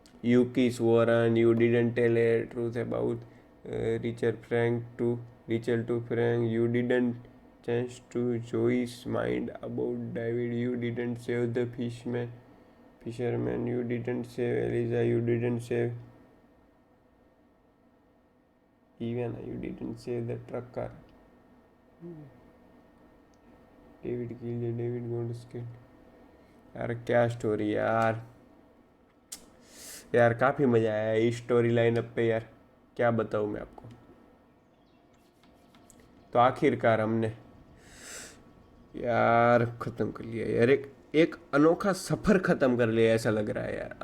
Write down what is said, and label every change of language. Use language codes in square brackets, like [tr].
[en] You kiss Warren, you didn't tell a truth about Rachel to Frank, you didn't change to Joyce mind about David, you didn't save the fisherman, you didn't save Eliza, you didn't save even you didn't save the trucker. David killed, David got scared. [hi] यार क्या story यार, यार काफ़ी मज़ा आया इस story line up पे यार, क्या बताऊँ मैं आपको। तो आखिरकार हमने यार ख़त्म कर लिया यार, एक अनोखा सफ़र ख़त्म कर लिया ऐसा लग रहा है यार।